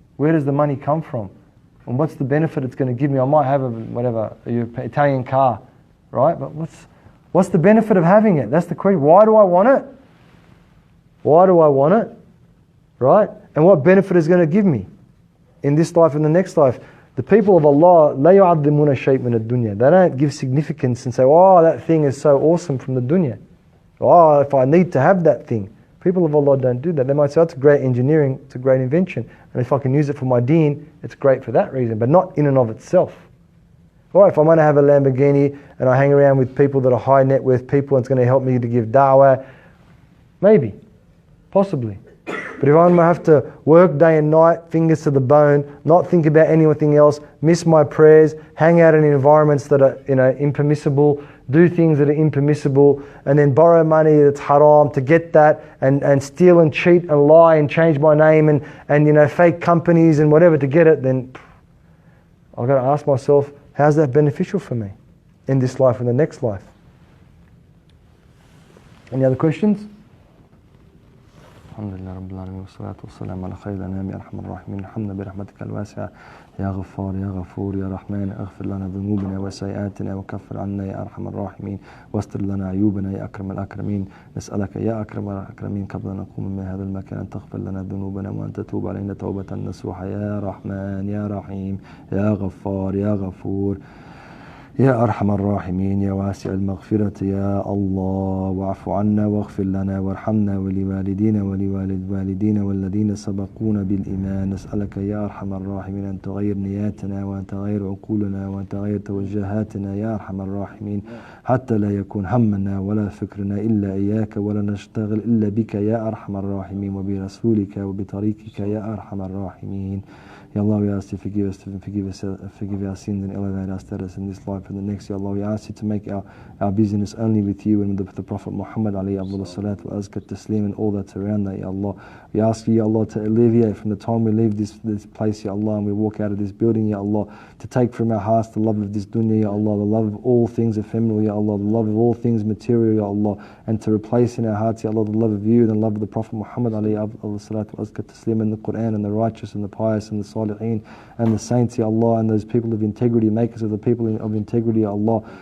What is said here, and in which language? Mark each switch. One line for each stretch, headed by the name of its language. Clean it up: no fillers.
English: Where does the money come from? And what's the benefit it's going to give me? I might have an Italian car, right? But what's the benefit of having it? That's the question. Why do I want it? Why do I want it? Right? And what benefit is going to give me in this life and the next life? The people of Allah,
Arabic: لا يعظمون شيء من الدنيا.
English: They don't give significance and say, oh, that thing is so awesome from the dunya. Oh, if I need to have that thing. People of Allah don't do that. They might say, it's great engineering, it's a great invention. And if I can use it for my deen, it's great for that reason, but not in and of itself. All right, if I'm going to have a Lamborghini and I hang around with people that are high net worth people and it's going to help me to give da'wah, maybe, possibly. But if I'm going to have to work day and night, fingers to the bone, not think about anything else, miss my prayers, hang out in environments that are impermissible, do things that are impermissible, and then borrow money that's haram to get that, and steal and cheat and lie and change my name and fake companies and whatever to get it, then I've got to ask myself, how's that beneficial for me in this life and the next life? Any other questions?
Arabic: الحمد لله رب العالمين والصلاة والسلام على خير الأنام يا أرحم الراحمين الحمد برحمتك الواسعة يا غفار يا غفور يا رحمن اغفر لنا ذنوبنا وسيئاتنا وكفر عنا يا أرحم الراحمين واستر لنا عيوبنا يا أكرم الأكرمين نسألك يا أكرم الأكرمين قبل أن نقوم من هذا المكان أن تغفر لنا ذنوبنا وأن تتوب علينا توبة نصوحة يا رحمن يا رحيم يا غفار يا غفور يا أرحم الراحمين يا واسع المغفرة يا الله واعف عنا واغفر لنا وارحمنا ولوالدينا ولوالد والدينا والذين سبقونا بالإيمان نسألك يا أرحم الراحمين أن تغير نياتنا وأن تغير عقولنا وأن تغير توجهاتنا يا أرحم الراحمين حتى لا يكون همنا ولا فكرنا إلا إياك ولا نشتغل إلا بك يا أرحم الراحمين وبرسولك وبطريقك يا أرحم الراحمين
English: Ya Allah, we ask you to forgive us, forgive our sins and elevate our status in this life and the next. Ya Allah, we ask you to make our business only with you and with the Prophet Muhammad alayhi afdal salatu wa azka taslim and all that's around that, Ya Allah. We ask you, Ya Allah, to alleviate from the time we leave this place, Ya Allah, and we walk out of this building, Ya Allah, to take from our hearts the love of this dunya, Ya Allah, the love of all things ephemeral, Ya Allah, the love of all things material, Ya Allah, and to replace in our hearts, Ya Allah, the love of you and the love of the Prophet Muhammad alayhi afdal salatu wa azka taslim and the Qur'an and the righteous and the pious and the salihin and the saints, Ya Allah, and those people of integrity, makers of the people of integrity, Ya Allah.